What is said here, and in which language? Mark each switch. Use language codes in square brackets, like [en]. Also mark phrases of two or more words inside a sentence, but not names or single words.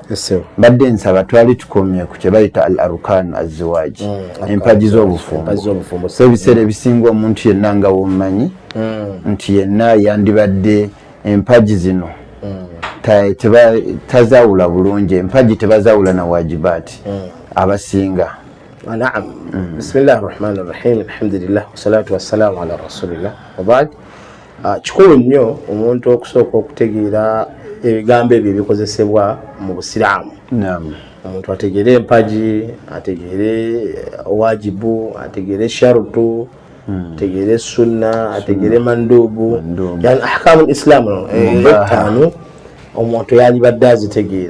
[lg] Mbadde nsaba twali tukomye ku kye bayita [ar] الأركان الزواج [lg] empaji z'obufumbo. So ebiseera ebisinga omuntu yenna nga womumanyi nti yenna yandibadde empaji zino tazawula bulungi. Empaji tebazawula na wajibaati abasinga. Naam. [ar] بسم الله الرحمن الرحيم. الحمد لله والصلاة والسلام على رسول الله وبعد. [lg] Kikulu nnyo omuntu okusooka okutegeera ebigambo ebyo ebikozesebwa mu busiraamu. Omuntu ategeere empaji, ategeere wajibu, ategeere sharutu, ategeere sunna, ategeere mandubu, [ar] يعني أحكام الإسلام [lg] etaano omuntu yalibadde azitegeera.